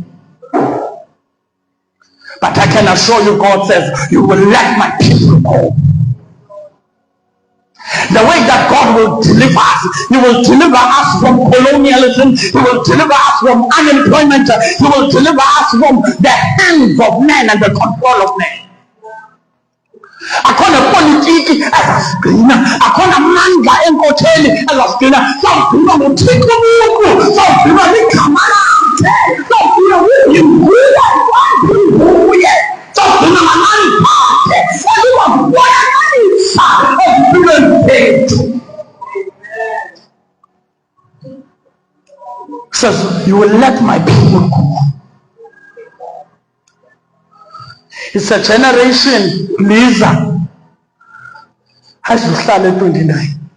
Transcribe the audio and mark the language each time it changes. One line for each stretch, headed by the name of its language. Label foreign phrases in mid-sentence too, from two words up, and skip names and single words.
English: But I can assure you, God says, you will let my people go. The way that God will deliver us, He will deliver us from colonialism, He will deliver us from unemployment, He will deliver us from the hands of men and the control of men.
Xhosa: Akona politiki ezasigcina, akona mandla enkokheli ezasigcina, sawugcina ngoThixo Mungu, sawugcina ligama lakhe, sawugcina uyinguye, wanguye, sawugcina ngamandla akhe, eliwabonakalisa empilweni zethu.
English: Says, you will let my people go. It's a generation, Lisa, has to start at 29.